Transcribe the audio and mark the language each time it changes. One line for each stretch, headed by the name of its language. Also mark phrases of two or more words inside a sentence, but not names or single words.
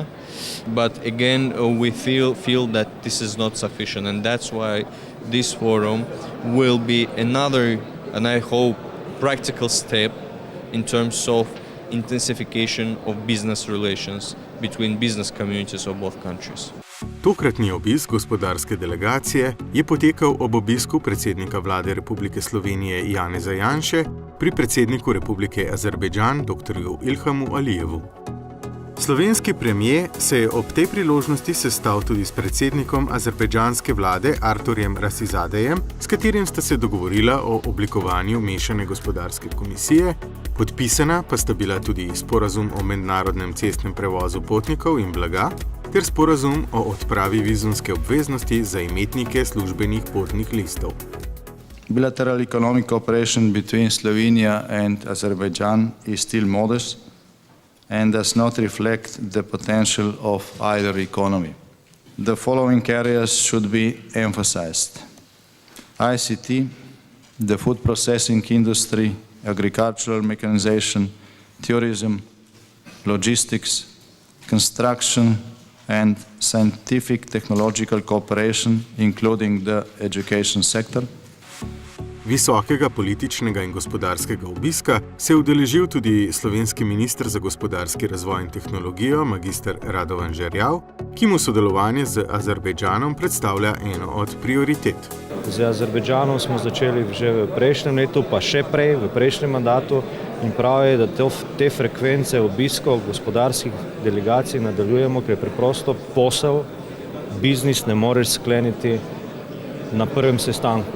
English: But again, we feel that this is not sufficient, and that's why this forum will be another, and I hope, practical step in terms of intensification of business relations between business communities of both countries.
Slovenian: Tokratni obisk gospodarske delegacije je potekal ob obisku predsednika vlade Republike Slovenije Janeza Janše pri predsedniku Republike Azerbajdžan dr. Ilhamu Alijevu. Slovenski premier se je ob tej priložnosti sestal tudi s predsednikom azerbajdžanske vlade Arturjem Rasizadejem, s katerim sta se dogovorila o oblikovanju mešane gospodarske komisije, podpisana pa sta bila tudi sporazum o mednarodnem cestnem prevozu potnikov in blaga ter sporazum o odpravi vizumske obveznosti za imetnike službenih potnih listov.
English: Bilateral economic cooperation between Slovenia and Azerbaijan is still modest and does not reflect the potential of either economy. The following areas should be emphasized: ICT, the food processing industry, agricultural mechanization, tourism, logistics, construction, and scientific technological cooperation, including the education sector.
Slovenian: Visokega političnega in gospodarskega obiska se je udeležil tudi slovenski minister za gospodarski razvoj in tehnologijo, magister Radovan Žerjav, ki mu sodelovanje z Azerbajdžanom predstavlja eno od prioritet. Z Azerbajdžanom smo začeli že v prejšnjem letu, pa še prej, v prejšnjem mandatu, in prav je, da te frekvence obiskov gospodarskih delegacij nadaljujemo, ker je preprosto posel, biznis ne moreš skleniti na prvem sestanku.